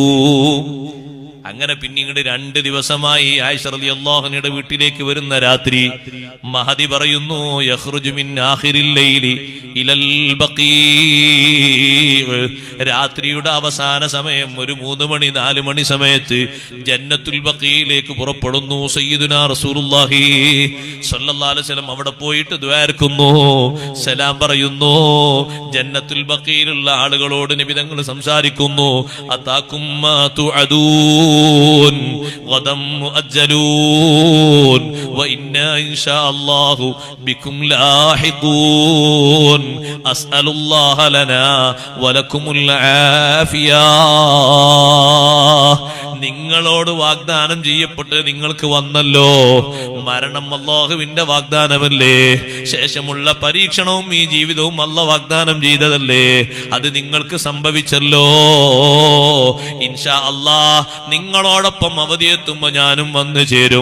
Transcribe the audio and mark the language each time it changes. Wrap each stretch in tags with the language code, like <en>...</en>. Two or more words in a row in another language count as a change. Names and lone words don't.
<ml>അങ്ങനെ പിന്നീട് 2 ദിവസമായി ആയിഷ റളിയല്ലാഹു അൻഹയുടെ വീട്ടിലേക്ക് വരുന്ന രാത്രി മഹദി പറയുന്നു,</ml> <ar>يخرج من آخر الليل إلى البقيع,</ar> <ml>രാത്രിയുടെ അവസാന സമയം ഒരു 3 മണി 4 മണി സമയത്ത് ജന്നത്തുൽ ബഖീയിലേക്ക് പുറപ്പെടുന്നു</ml> <ar>سيدنا رسول الله صلى الله عليه وسلم.</ar> <ml>അവിടെ പോയിട്ട് ദുആർക്കുന്നു, സലാം പറയുന്നു. ജന്നത്തുൽ ബഖീയിലുള്ള ആളുകളോട് നബി തങ്ങൾ സംസാരിക്കുന്നു,</ml> <ar>أتاكم ما توعدون غدا مؤجلون وإنا إن شاء الله بكم لاحقون أسأل الله لنا ولكم العافية.</ar> <ml>നിങ്ങളോട് വാഗ്ദാനം ചെയ്യപ്പെട്ട് നിങ്ങൾക്ക് വന്നല്ലോ, മരണം അല്ലാഹുവിന്റെ വാഗ്ദാനമല്ലേ, ശേഷമുള്ള പരീക്ഷണവും ഈ ജീവിതവും അല്ലാഹു വാഗ്ദാനം ചെയ്തതല്ലേ, അത് നിങ്ങൾക്ക് സംഭവിച്ചല്ലോ.</ml> <ar>إن شاء الله</ar> <ml>നിങ്ങളോടൊപ്പം അവധിയെത്തുമ്പോ ഞാനും വന്നു ചേരും.</ml>